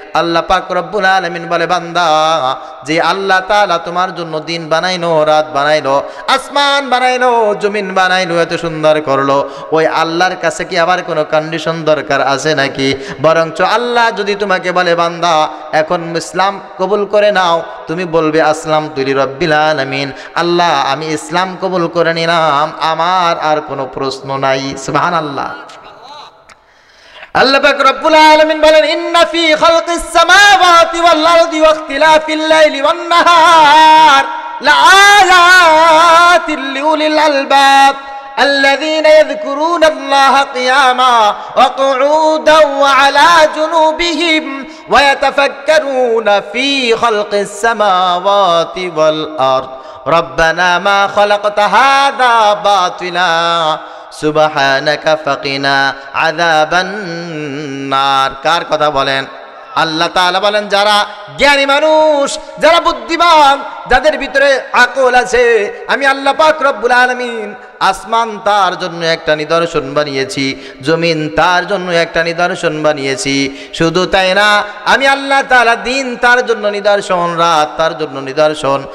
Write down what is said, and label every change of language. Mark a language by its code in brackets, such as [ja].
[bn] আল্লাহ পাক রব্বুল আলামিন বলে বান্দা, যে আল্লাহ তাআলা তোমার জন্য দিন বানাইলো, রাত বানাইলো, আসমান বানাইলো, জমিন বানাইলো, এত সুন্দর করলো, ওই আল্লাহর কাছে কি আবার কোনো কন্ডিশন দরকার আছে নাকি? বরঞ্চ আল্লাহ যদি তোমাকে বলে বান্দা এখন ইসলাম কবুল করে নাও, তুমি বলবে [ar] আসলামতু লিরাব্বিল আলামিন, [bn] আল্লাহ আমি ইসলাম কবুল করে নিলাম, আমার আর কোনো প্রশ্ন নাই। সুবহানাল্লাহ। আল্লাহ পাক রব্বুল আলামিন বলেন [ar] ইন্না ফি খালকিস সামাওয়াতি ওয়াল আরদি ওয়া ইখতিলাফিল লাইলি ওয়ান নাহার লাআয়াতিল লিউলিল আলবাব الذين يذكرون الله قياما وقعودا وعلى جنوبهم ويتفكرون في خلق السماوات والأرض ربنا ما خلقت هذا باطلا سبحانك فقنا عذاب النار। [bn] কার কথা বলেন? আল্লাহ তাআলা বলেন যারা জ্ঞানী মানুষ, যারা বুদ্ধিমান, যাদের ভিতরে আকল আছে, আমি আল্লাহ পাক রব্বুল আলামিন আসমান তার জন্য একটা নিদর্শন বানিয়েছি, জমিন তার জন্য একটা নিদর্শন বানিয়েছি। শুধু তাই না, আমি আল্লাহ তাআলা দিন তার জন্য নিদর্শন, রাত তার জন্য নিদর্শন।